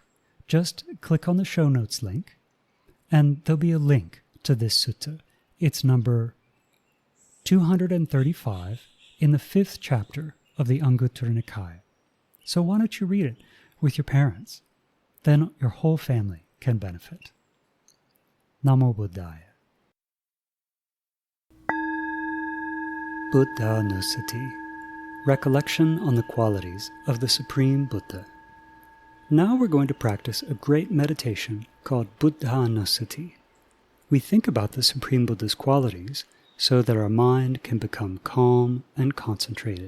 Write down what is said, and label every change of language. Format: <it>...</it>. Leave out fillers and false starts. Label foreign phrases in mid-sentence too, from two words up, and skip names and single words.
<en>Just click on the show notes link, and there'll be a link to this sutta. It's number 235 in the 5th chapter of the Anguttara Nikaya. So why don't you read it with your parents? Then your whole family can benefit.</en> <pi>Namo Buddhaya.</pi> <en>Buddhanussati, recollection on the qualities of the Supreme Buddha. Now we're going to practice a great meditation called Buddhanussati. We think about the Supreme Buddha's qualities so that our mind can become calm and concentrated.</en>